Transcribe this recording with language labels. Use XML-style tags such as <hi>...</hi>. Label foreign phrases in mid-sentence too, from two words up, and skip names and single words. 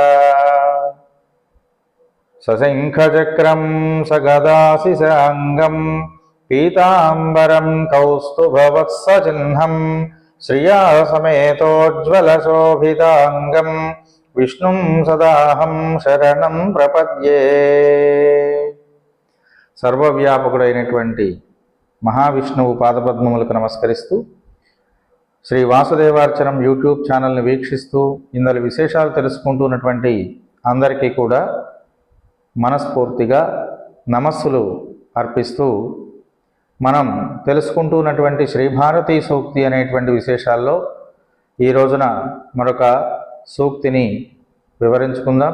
<sa>सशंखचक्रं सगदासिसाङ्गं पीताम्बरं कौस्तुभवत्सचिह्नं श्रिया समेतोज्ज्वलशोभिताङ्गं विष्णुं सदाहं शरणं प्रपद्ये।</sa> <te>సర్వవ్యాపకుడైనటువంటి మహావిష్ణువు పాదపద్మములకు నమస్కరిస్తూ శ్రీ వాసుదేవార్చనం యూట్యూబ్ ఛానల్ని వీక్షిస్తూ ఇందులో విశేషాలు తెలుసుకుంటున్నటువంటి అందరికీ కూడా మనస్ఫూర్తిగా నమస్సులు అర్పిస్తూ మనం తెలుసుకుంటున్నటువంటి శ్రీభారతీ సూక్తి అనేటువంటి విశేషాల్లో ఈ రోజున మరొక సూక్తిని వివరించుకుందాం.</te>